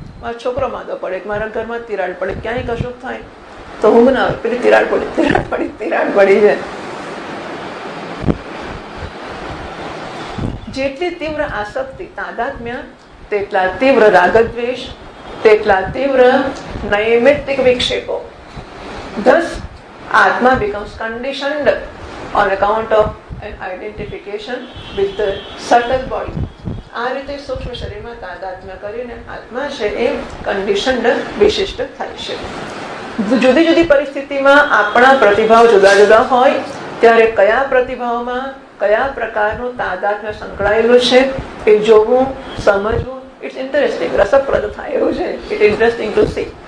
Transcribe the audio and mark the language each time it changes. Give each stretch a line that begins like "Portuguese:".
Gujarati: મારો છોકરો માંદો પડે, મારા ઘરમાં તિરાડ પડે, ક્યાંય કશુંક થાય તો ઊંઘ ના આવે, પેલી તિરાડ પડી છે. જેટલી તીવ્ર આસક્તિ તાદાત્મ્ય, તેટલા તીવ્ર રાગદ્વેષ, તેટલા તીવ્ર નૈમિત્તિક વિક્ષેપો.
English: Thus, Atma becomes conditioned on account of an identification with the subtle body.
Gujarati: આ રીતે સૂક્ષ્મ શરીરમાં તાદાત્મ્ય કરીને આત્મા છે એ કન્ડિશન્ડ વિશિષ્ટ થાય છે. જુદી જુદી પરિસ્થિતિમાં આપણા પ્રતિભાવ જુદા જુદા હોય ત્યારે કયા પ્રતિભાવમાં કયા પ્રકારનું તાદાત્મ્ય સંકળાયેલું છે એ જોવું, સમજવું,
English: it's interesting,
Gujarati: રસપ્રદ થાય એવું છે.
English: It interesting to see.